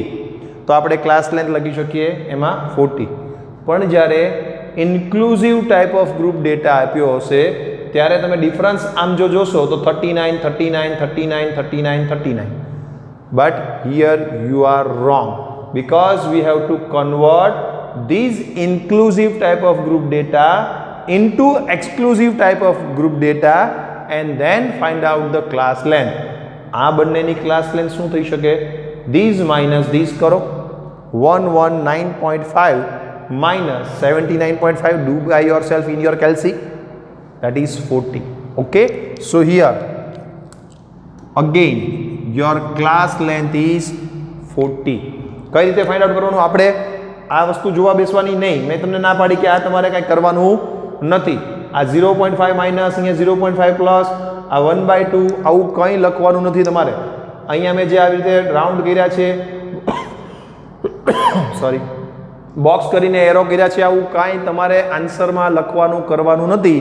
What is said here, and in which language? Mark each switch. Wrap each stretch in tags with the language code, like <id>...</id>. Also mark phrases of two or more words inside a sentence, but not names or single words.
<gu>તો આપણે</gu> <en>class length</en> <gu>લખી શકીએ એમાં 40. પણ જ્યારે</gu> <en>inclusive type of group data</en> <gu>આપ્યો હશે ત્યારે તમે ડિફરન્સ આમ જો જોશો તો 39 39 39 39 39.</gu> <en>but here you are wrong, because we have to convert these inclusive type of group data into exclusive type of group data and then find out the class length.</en> <gu>આ બંનેની</gu> <en>class length</en> <gu>શું થઈ શકે?</gu> <en>these minus these કરો, 119.5 minus 79.5, do by yourself in your calci, that is 40. Okay, so here again your class length is 40.</en> <gu>કઈ રીતે</gu> <en>find out</en> <gu>કરવાનું? આપણે આ વસ્તુ જોવા બેસવાની નહીં. મેં તમને ના પાડી કે આ તમારે કંઈ કરવાનું નથી. આ 0.5 માઇનસ, અહીંયા 0.5 પ્લસ, આ 1/2, આવું કંઈ લખવાનું નથી તમારે. અહીંયા મેં જે આવી રીતે રાઉન્ડ કર્યા છે, સોરી, બોક્સ કરીને એરો કર્યા છે, આવું કાંઈ તમારે આન્સરમાં લખવાનું કરવાનું નથી.</gu>